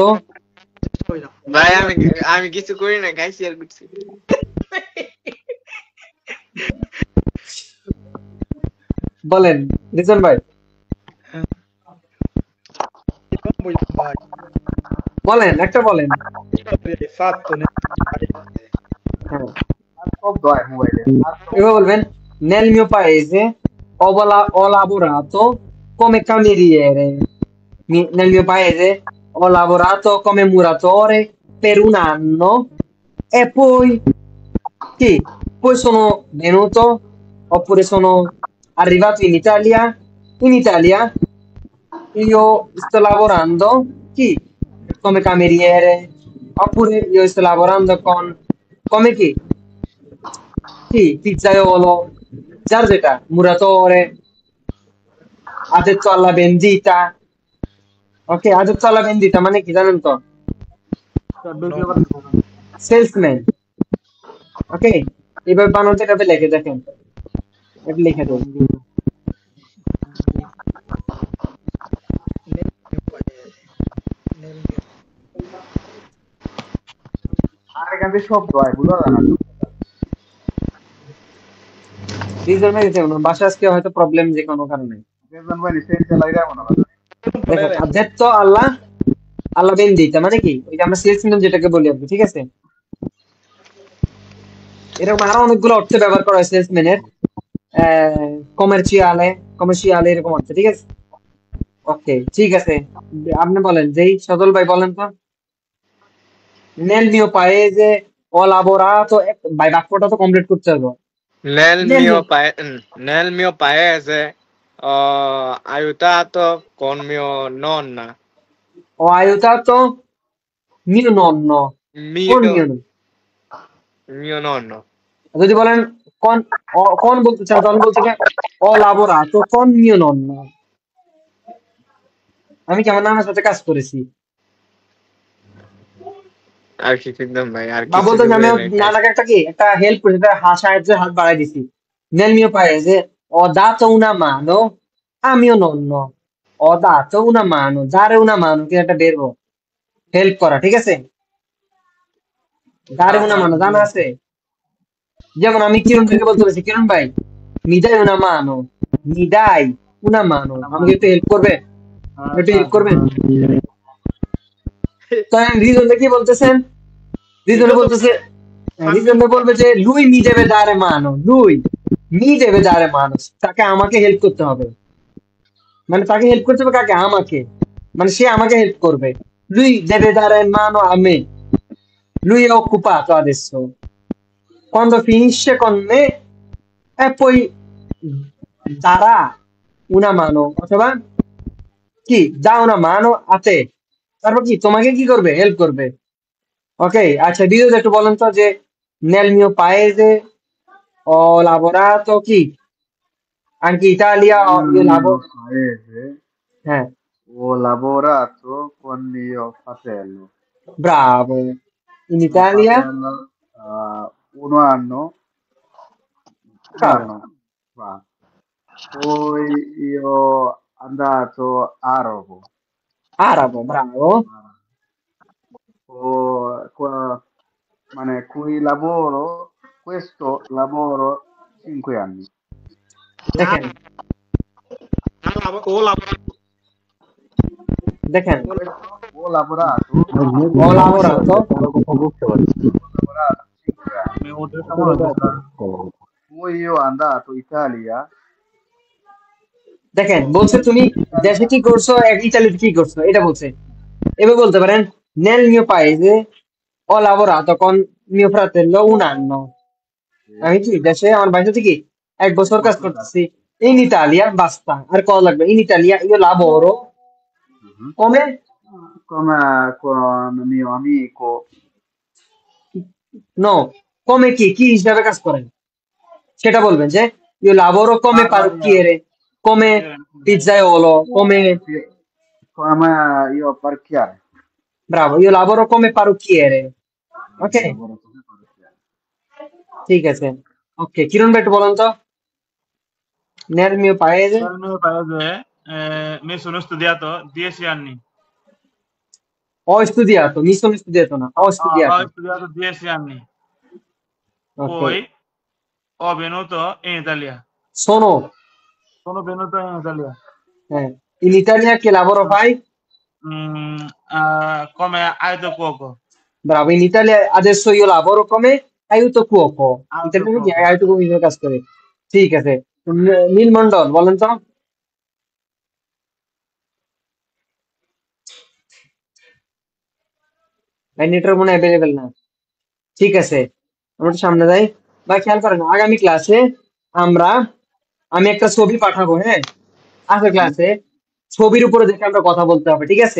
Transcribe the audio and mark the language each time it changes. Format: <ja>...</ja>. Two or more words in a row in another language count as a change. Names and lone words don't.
<bn>ভাই আমি আমি কিছু করি না, খাইছি আর করছি। বলেন রিজন ভাই,</bn> <it>Non voglio fare.</it> <bn>বলেন একটা বলেন।</bn> <it>Hai fatto nel tuo paese?</it> <bn>হ্যাঁ, সব দয় মোবাইলে এভাবে বলবেন</bn> <it>nel mio paese ho lavorato come cameriere, nel mio paese ho lavorato come muratore per un anno e poi sì, poi sono venuto oppure sono arrivato in Italia. In Italia io sto lavorando chi? Come cameriere, oppure io sto lavorando come chi? Sì, pizzaiolo, già যেটা muratore, addetto alla vendita. Ok, addetto alla vendita</it> <bn>মানে কি জানেন তো? সেলসম্যান। ওকে, এবার বানানটা এভাবে লিখে দেখেন, এটা লিখে দেন। Nel mio paese. Nel mio... আর এখান থেকে সব দয় বুঝা যায় না রিজন ভাই যেমন বাসা আজকে হয়তো প্রবলেম যে কোনো কারণে। রেজন ভাই রিসেন্ট চালাই যায় মনে হয় দেখেন</bn> <it>addetto alla vendita</it> <bn>মানে কি, ওই যে আমরা সেলসম্যান যেটাকে বলি আর কি, ঠিক আছে? এরকম আরো অনেকগুলো অর্থে ব্যবহার করা হয় সেলসম্যানের। কমার্শিয়ালে কমার্শিয়ালে এরকম আছে, ঠিক আছে? ওকে, ঠিক আছে। আপনি বলেন, যেই সজল ভাই বলেন তো।</bn> <it>Nel mio paese ho lavorato,</it> <bn>ভাই বাক্যটা তো কমপ্লিট করতে হবে।</bn> <it>Nel নেল mio মিও paese, nel mio paese ho aiutato con mio nonna. ও aiutato mio nonno, কোন Mio, mio nonno? mio nonno.</it> <bn>যদি বলেন কোন, কোন বলতে চান তখন বলতে হবে</bn> <it>ho lavorato con mio nonno.</it> <bn>আমি কি আমার নানার সাথে কাজ করেছি, আর কি একদম ভাই, আর বা কিছু বলতে আমি বলে আমার নাই। নানাকে একটা কি একটা হেল্প করেছি, একটা সাহায্যের হাত বাড়াই দিছি।</bn> <it>Nel mio paese ho dato una mano a mio nonno, ho dato una mano, dare una mano</it> <bn>কি একটা বেরবো, হেল্প করা, ঠিক আছে?</bn> <it>dare una mano</it> <bn>জানা আছে? যেমন আমি কিরণ ভাইকে বলতে পারছি, কিরণ ভাই</bn> <it>mi dai una mano, mi dai una mano,</it> <bn>আমাকে একটু হেল্প করবে, একটু হেল্প করবেন? তো রিজনটা কি বলতেছেন? রিজনে বলতেছে, রিজনে বলবে যে</bn> <it>lui mi deve dare mano, lui mi deve dare mano,</it> <bn>তাকে আমাকে হেল্প করতে হবে, মানে তাকে হেল্প করতে হবে কাকে? আমাকে, মানে সে আমাকে হেল্প করবে।</bn> <it>lui deve dare mano a me, lui è occupato adesso, quando finisce con me e poi darà una mano,</it> <bn>অথবা কি</bn> <it>dà una mano a te,</it> <bn>তারপর কি তোমাকে কি করবে? হেল্প করবে। ওকে, আচ্ছা দ্বিতীয়ত একটু বলেন তো যে</bn> <it>nel mio paese ho lavorato</it> <bn>কি,</bn> <it>anche Italia Nel io mio lavoro, paese</it> <bn>হ্যাঁ</bn> <it>ho lavorato con mio fratello. bravo, in Mio Italia fratello, 1 anno, bravo, no, fa. Poi io andato a Roma. arabo, bravo, Cui lavoro, questo lavoro 5 anni.</it> <bn>দেখেন ও লাভ দেখেন</bn> <it>Questo ho lavorato, ho lavorato,</it> <bn>বুঝতে পারছি।</bn> <it>ho lavorato 5 anni.</it> <bn>আমি ওদের কেমন অবস্থা?</bn> <it>Poi io andato in Italia,</it> <bn>দেখেন বলছে তুমি দেশে কি করছো, এক ইতালিতে কি করছো, এটা বলছে। এবার বলতে পারেন</bn> <it>nel mio paese ho lavorato con mio fratello 1 anno,</it> <bn>আমি কি দেশে আমার ভাইয়ের সাথে কি 1 বছর কাজ করতেছি।</bn> <it>in Italia basta,</it> <bn>আর কল লাগবে,</bn> <it>in Italia io lavoro mhm, come, come con mio amico, no, come</it> <bn>কি কি হিসাবে কাজ করেন সেটা বলবেন যে</bn> <it>io lavoro come parrucchiere, come pizzaiolo, come, come io parchiare. bravo, io lavoro come parrucchiere, ok, Lavoro come parrucchiere.</it> <bn>ঠিক আছে। ওকে, কিরণ ভাই একটু বলেন তো</bn> <it>nel mio paese Nel mio paese mi sono studiato 10 anni. ho studiato, mi sono studiato, no, ho Ho studiato, studiato 10 anni. ok, Poi ho venuto in Italia. sono, Sono venuto in Italia. in Italia che lavoro fai? Come aiuto cuoco. Bravo, in Italia adesso io lavoro come aiuto cuoco, Aiuto</it> <bn>ইতালিতে কি</bn> <it>cuoco. aiuto cuoco</it> <bn>হিসেবে কাজ করে, ঠিক আছে। নীল মন্ডল বলেন তো। ভাই নেটওয়ার্ক মনে অ্যাভেলেবেল না, ঠিক আছে আমরা একটু সামনে যাই। ভাই খেয়াল করেন আগামী ক্লাসে আমরা, আমি একটা ছবি পাঠাবো, হ্যাঁ আজকের ক্লাসে ছবির উপরে দেখে আমরা কথা বলতে হবে, ঠিক আছে?</bn>